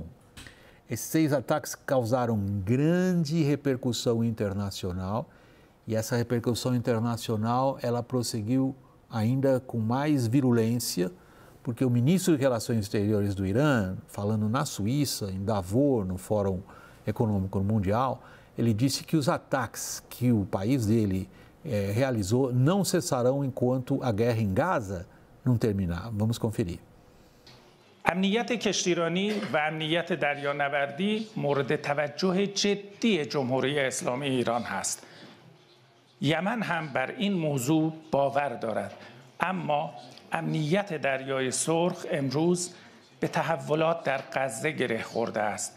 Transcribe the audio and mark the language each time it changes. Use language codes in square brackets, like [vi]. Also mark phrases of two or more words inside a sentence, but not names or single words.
[pt] Esses 6 ataques causaram grande repercussão internacional e essa repercussão internacional ela prosseguiu ainda com mais virulência, porque o ministro de Relações Exteriores do Irã, falando na Suíça, em Davos, no Fórum Econômico Mundial, ele disse que os ataques que o país dele realizou não cessarão enquanto a guerra em Gaza não terminar. Vamos conferir. [fa] امنیت کشتیرانی و امنیت دریانوردی مورد توجه جدی جمهوری اسلامی ایران هست. یمن هم بر این موضوع باور دارد. اما امنیت دریای سرخ امروز به تحولات در غزه گره خورده است.